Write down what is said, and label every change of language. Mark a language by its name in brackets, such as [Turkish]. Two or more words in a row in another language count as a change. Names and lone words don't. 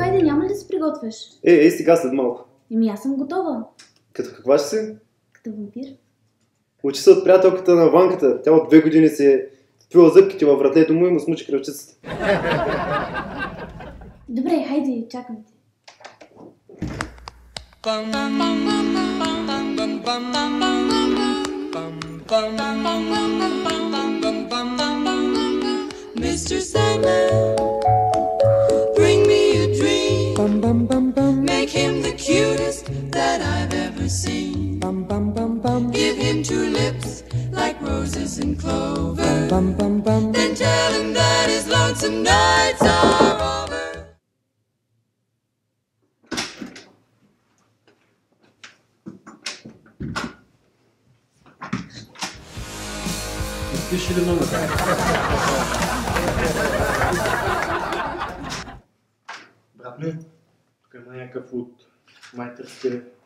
[Bulgarian] няма ли да се приготвяш? Ей, сега след малко. Аз съм готова. Като каква ще си? Като вампир. Учи се от приятелката на Ванката. Тя от 2 години си е впила зъбките във вратлето му и му смучи кръвчицата. Добре, хайде, чакам те. [English] Mr. Sandman, bring me a dream. Make him the cutest that I've ever seen. Give him 2 lips like roses and clover. Then tell him that his lonesome nights are over. [Bulgarian] Пиши ли номер? Братле, тук има някакъв от майтерския.